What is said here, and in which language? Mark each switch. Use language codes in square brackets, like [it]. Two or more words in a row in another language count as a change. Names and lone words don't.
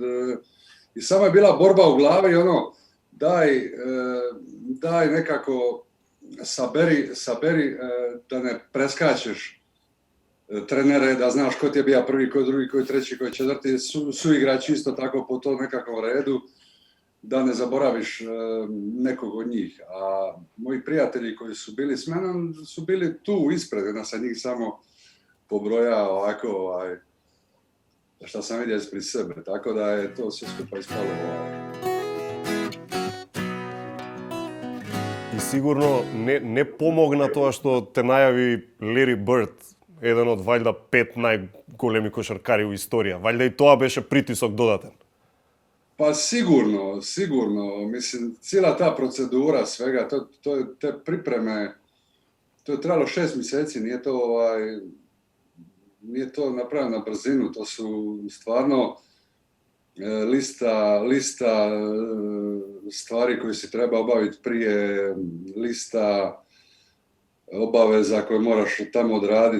[hr] I samo je bila borba u glavi, daj nekako saberi da ne preskačeš trenere, da znaš ko ti je bio prvi, ko je drugi, ko je treći, ko je četvrti, su igrači isto tako po tom nekakvom redu, da ne zaboraviš nekog od njih. A moji prijatelji koji su bili s menom su bili tu ispred, jedna sam njih samo pobroja ovako, šta sam vidio ispred sebe, tako da je to sve skupa ispalo. [mk] И сигурно не помогна тоа што те најави Лери Бърд, еден од вајда 5 најголеми кошаркари у историја. Вајда и тоа беше притисок додатен. [hr] Pa sigurno. Mislim, cijela ta procedura svega, te pripreme, to je trajalo 6 mjeseci, nije to napravljeno na brzinu, to su stvarno lista stvari koje si treba obaviti prije, lista obaveza koje moraš tamo odraditi.